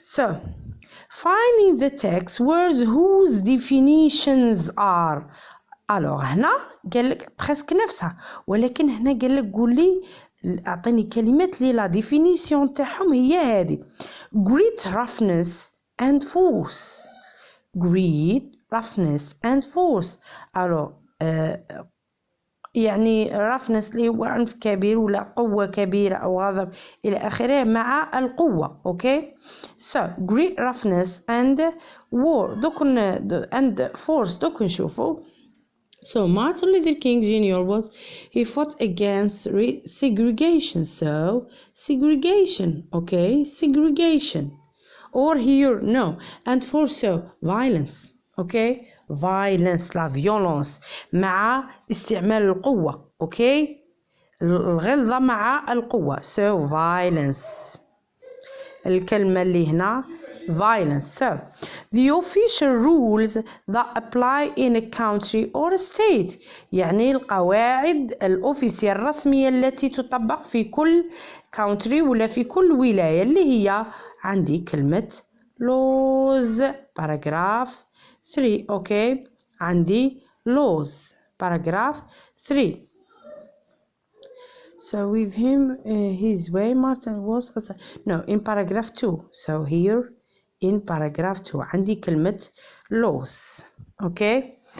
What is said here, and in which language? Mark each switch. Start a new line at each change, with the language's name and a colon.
English: So find in the text words whose definitions are.
Arabic: alors هنا قال لك presque نفسها، ولكن هنا قال لك قول لي اعطيني كلمات لي لا ديفينيسيون تاعهم هي هذه.
English: great roughness and force. great roughness and force.
Arabic: alors يعني roughness اللي هو عنف كبير ولا قوة كبيرة أو غضب إلى آخره مع القوة، okay.
English: So great roughness and war and force
Arabic: دوك نشوفوا.
English: So Martin Luther King Jr. he fought against segregation. So segregation, okay, segregation. or here no. And for so violence. Okay, violence
Arabic: la violence مع استعمال القوة. Okay, الغلظة مع القوة.
English: So violence.
Arabic: الكلمة اللي هنا violence.
English: So the official rules that apply in a country or state.
Arabic: يعني القواعد الأوفيسية الرسمية التي تطبق في كل country ولا في كل ولاية، اللي هي عندي كلمة laws.
English: paragraph 3. okay, عندي laws paragraph 3. So with him his way Martin was no in paragraph 2. So here in paragraph 2
Arabic: عندي كلمة
English: laws. okay,